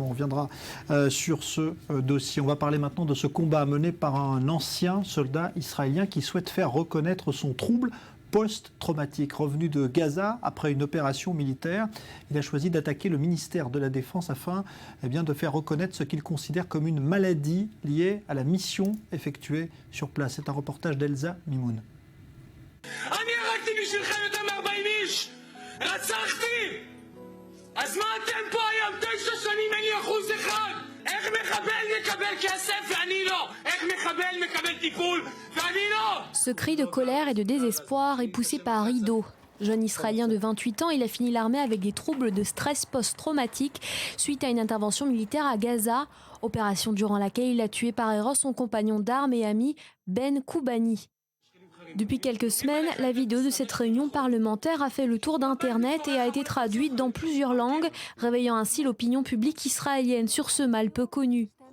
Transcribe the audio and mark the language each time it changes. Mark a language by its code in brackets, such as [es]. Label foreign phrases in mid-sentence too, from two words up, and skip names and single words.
[fr] On reviendra sur ce dossier. On va parler maintenant de ce combat mené par un ancien soldat israélien qui souhaite faire reconnaître son trouble post-traumatique. Revenu de Gaza après une opération militaire, il a choisi d'attaquer le ministère de la Défense afin de faire reconnaître ce qu'il considère comme une maladie liée à la mission effectuée sur place. C'est un reportage d'Elsa Mimoun. [he] אז מה אתם פה היום 9 שנים אין לי 1%? איך מחבל מקבל כסף ואני לא? איך מחבל מקבל טיפול ואני לא? [fr] Ce cri de colère et de désespoir est poussé par Ido. Jeune Israélien de 28 ans, il a fini l'armée avec des troubles de stress post-traumatique suite à une intervention militaire à Gaza, opération durant laquelle il a tué par erreur son compagnon d'armes et ami Ben Koubani. Depuis quelques semaines, la vidéo de cette réunion parlementaire a fait le tour d'Internet et a été traduite dans plusieurs langues, réveillant ainsi l'opinion publique israélienne sur ce mal peu connu.